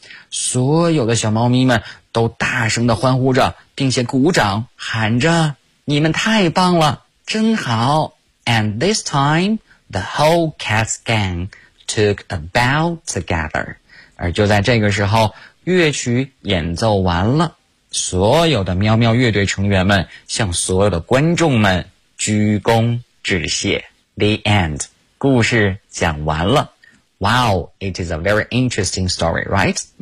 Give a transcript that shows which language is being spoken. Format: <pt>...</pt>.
<zh>所有的小猫咪们都大声地欢呼着，并且鼓掌喊着，你们太棒了，真好。</zh> <en>And this time, the whole cat's gang,took a bow together.</en> <zh>而就在这个时候，乐曲演奏完了，所有的喵喵乐队成员们向所有的观众们鞠躬致谢。</zh> <en>The end.</en> <zh>故事讲完了。</zh> <en>Wow, it is a very interesting story, right?</en>